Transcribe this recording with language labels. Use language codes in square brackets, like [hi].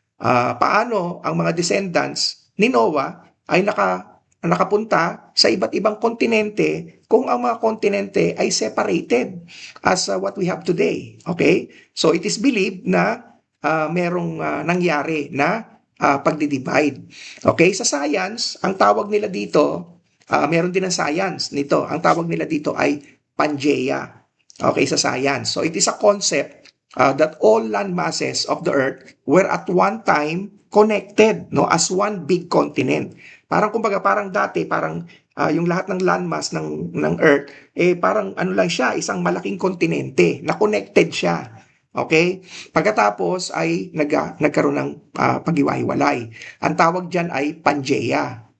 [tl] Paano ang mga descendants ni Noah ay nakapunta sa iba't ibang kontinente kung ang mga kontinente ay [en] separated as what we have today. [tl] Okay? [en] So it is believed [tl] na merong nangyari na pagdidivide. Okay? Sa science, ang tawag nila dito, meron din ang science nito. Ang tawag nila dito ay Pangea. Okay, sa science. [en] So it is a concept that all land masses of the earth were at one time connected, no, as one big continent. [tl] Parang dati, yung lahat ng landmass ng Earth, parang ano lang siya, isang malaking kontinente, na connected siya. Okay? Pagkatapos ay nagkaroon ng paghiwa-hiwalay. Ang tawag dyan ay Pangea.